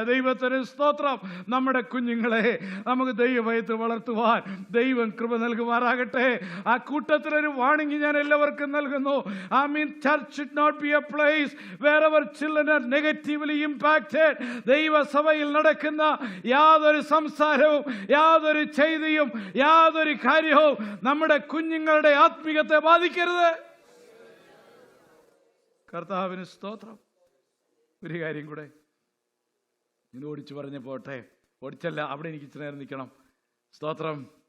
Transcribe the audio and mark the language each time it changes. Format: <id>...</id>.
<ml>ദൈവത്തിന് സ്തോത്രം. നമ്മുടെ കുഞ്ഞുങ്ങളെ നമുക്ക് ദൈവഭയത്തിൽ വളർത്തുവാൻ ദൈവം കൃപ നൽകുമാറാകട്ടെ. ആ കൂട്ടത്തിലൊരു വാണിംഗ് ഞാൻ എല്ലാവർക്കും നൽകുന്നു.</ml> <en>church should not be a place wherever children are negatively impacted.</en> <ml>ദൈവസഭയിൽ നടക്കുന്ന യാതൊരു സംസാരവും, യാതൊരു ചെയ്തിയും, യാതൊരു കാര്യവും നമ്മുടെ കുഞ്ഞുങ്ങളുടെ ആത്മീയത്തെ ബാധിക്കരുത്. കർത്താവിന് സ്തോത്രം. ഒരു കാര്യം കൂടെ ഇന്ന് ഓടിച്ചു പറഞ്ഞ പോട്ടെ, ഓടിച്ചല്ല, അവിടെ എനിക്ക് ഇച്ചിരി നേരം നിൽക്കണം. സ്തോത്രം.</ml>